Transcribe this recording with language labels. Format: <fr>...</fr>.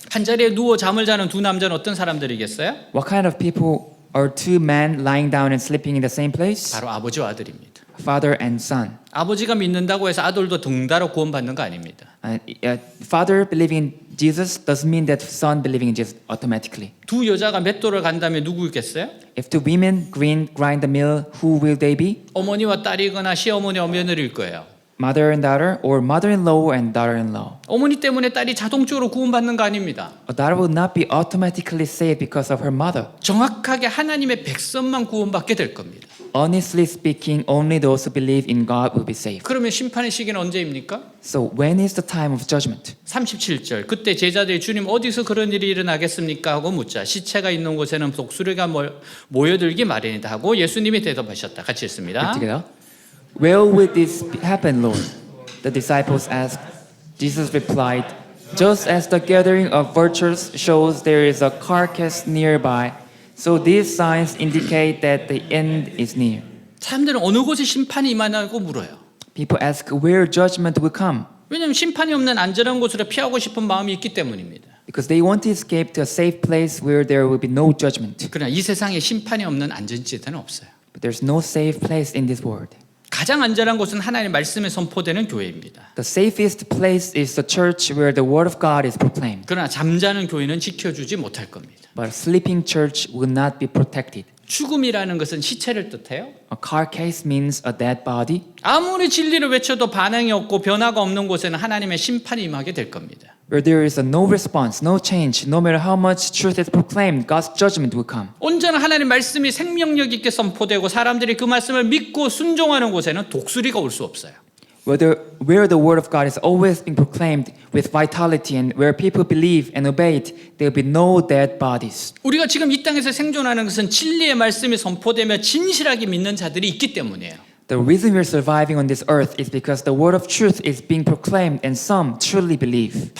<ko>한 자리에 누워 잠을 자는 두 남자는 어떤 사람들이겠어요?</ko> <en>What kind of people are two men lying down and sleeping in the same place?</en> <ko>바로 아버지와 아들입니다.</ko> <en>Father and son.</en> <ko>아버지가 믿는다고 해서 아들도 등다로 구원받는 거 아닙니다.</ko> <en>Father believing in Jesus doesn't mean that son believing in Jesus automatically.</en> <ko>두 여자가 맷돌을 간다면 누구겠어요?</ko> <en>If the women grind the mill, who will they be?</en> <ko>어머니와 딸이거나 시어머니와 며느리일 거예요.</ko> <en>Mother and daughter, or mother-in-law and daughter-in-law.</en> <ko>어머니 때문에 딸이 자동적으로 구원받는 거 아닙니다.</ko> <en>A daughter will not be automatically saved because of her mother.</en> <ko>정확하게 하나님의 백성만 구원받게 될 겁니다.</ko> <en>Honestly speaking, only those who believe in God will be saved.</en> <ko>그러면 심판의 시기는 언제입니까?</ko> <en>So when is the time of judgment?</en> <ko>37절 그때 제자들이 주님 어디서 그런 일이 일어나겠습니까? 하고 묻자 시체가 있는 곳에는 독수리가 모여들기 마련이다 하고 예수님이 대답하셨다. 같이 읽습니다.</ko> <en>Together. Where will this happen, Lord? The disciples asked. Jesus replied, just as the gathering of vultures shows there is a carcass nearby, so these signs indicate that the end is near.</en> <ko>사람들은 어느 곳에 심판이 임하냐고 물어요.</ko> <en>People ask where judgment will come.</en> <ko>왜냐하면 심판이 없는 안전한 곳으로 피하고 싶은 마음이 있기 때문입니다.</ko> <en>Because they want to escape to a safe place where there will be no judgment.</en> <ko>그러나 이 세상에 심판이 없는 안전지대는 없어요.</ko> <en>But there's no safe place in this world.</en> <ko>가장 안전한 곳은 하나님의 말씀에 선포되는 교회입니다.</ko> <en>The safest place is the church where the word of God is proclaimed.</en> <ko>그러나 잠자는 교회는 지켜주지 못할 겁니다.</ko> <en>But a sleeping church will not be protected.</en> <ko>죽음이라는 것은 시체를 뜻해요.</ko> <en>A carcass means a dead body.</en> <ko>아무리 진리를 외쳐도 반응이 없고 변화가 없는 곳에는 하나님의 심판이 임하게 될 겁니다.</ko> <en>Where there is a no response, no change, no matter how much truth is proclaimed, God's judgment will come.</en> <ko>온전한 하나님 말씀이 생명력 있게 선포되고 사람들이 그 말씀을 믿고 순종하는 곳에는 독수리가 올 수 없어요.</ko> <en>Where the word of God is always being proclaimed with vitality and where people believe and obey it, there will be no dead bodies.</en> <ko>우리가 지금 이 땅에서 생존하는 것은 진리의 말씀이 선포되며 진실하게 믿는 자들이 있기 때문이에요.</ko> <en>The reason we're surviving on this earth is because the word of truth is being proclaimed and some truly believe.</en>